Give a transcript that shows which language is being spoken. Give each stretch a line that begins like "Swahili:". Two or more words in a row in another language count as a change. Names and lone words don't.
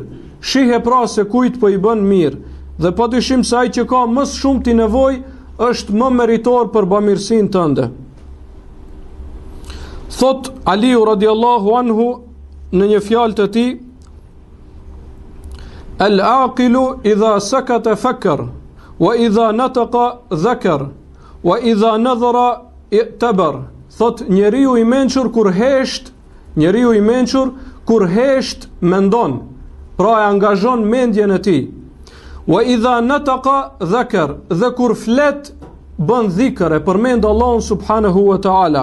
Albanian: Shihe pra se kujt po i bën mirë. Dhe padyshim se ai që ka më shumë ti nevojë është më meritor për bamirësinë tënde. Thot Aliu
Arabic: رضي الله عنه
Albanian: në një fjalë të tij:
Arabic: "العاقل إذا سكت فكر وإذا نطق ذكر وإذا نظر اعتبر."
Albanian: Thot njeriu i mençur kur hesht mendon, pra e angazhon mendjen e tij.
Arabic: وإذا نطق ذكر,
Albanian: dhe kur flet bën dhikr, e përmend Allahun
Arabic: سبحانه وتعالى.